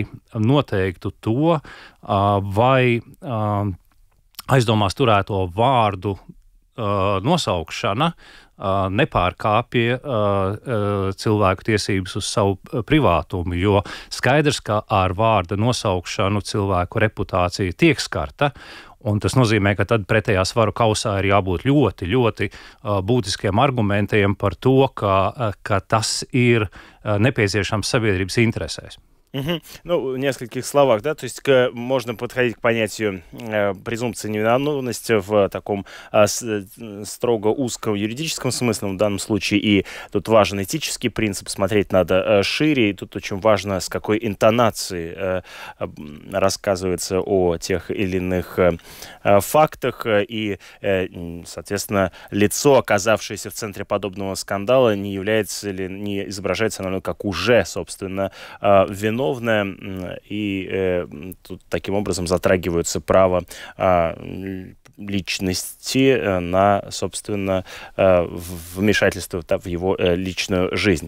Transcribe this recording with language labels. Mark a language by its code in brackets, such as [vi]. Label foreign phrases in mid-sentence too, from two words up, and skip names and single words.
[lv] noteiktu to, vai aizdomās turēto vārdu nosaukšana nepārkāpja cilvēku tiesības uz savu privātumu, jo skaidrs, ka ar vārda nosaukšanu cilvēku reputācija tiek skarta, un tas nozīmē, ka tad pretējā svaru kausā ir jābūt ļoti, ļoti būtiskiem argumentiem par to, ka tas ir nepieciešams sabiedrības interesēs. [ru] Ну, в нескольких словах, да, то есть можно подходить к понятию презумпции невиновности в таком строго узком юридическом смысле в данном случае, и тут важен этический принцип, смотреть надо шире, и тут очень важно, с какой интонацией рассказывается о тех или иных фактах, и, соответственно, лицо, оказавшееся в центре подобного скандала, не является ли, не изображается, наверное, как уже, собственно, виновное, и тут таким образом затрагиваются права личности на, собственно, вмешательство в его личную жизнь.